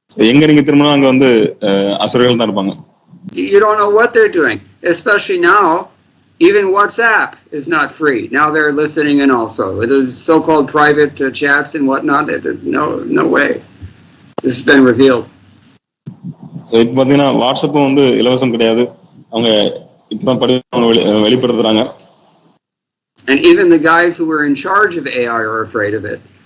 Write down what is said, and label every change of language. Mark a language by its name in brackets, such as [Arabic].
[Tamil] எங்க நீங்க திரும்பினா அங்க வந்து அசுரர்கள் தான் இருப்பாங்க. [English] You don't know what they're doing, especially now. Even WhatsApp is not free. Now they're listening in also. It is so-called private chats and whatnot. No way. This has been revealed. [Tamil] So இப்போ பார்த்தீங்கன்னா வாட்ஸ்அப்பும் வந்து இலவசம் கிடையாது. அவங்க இப்பதான் வெளிப்படுத்துறாங்க. [English] And even the guys who were in charge of AI are afraid of it.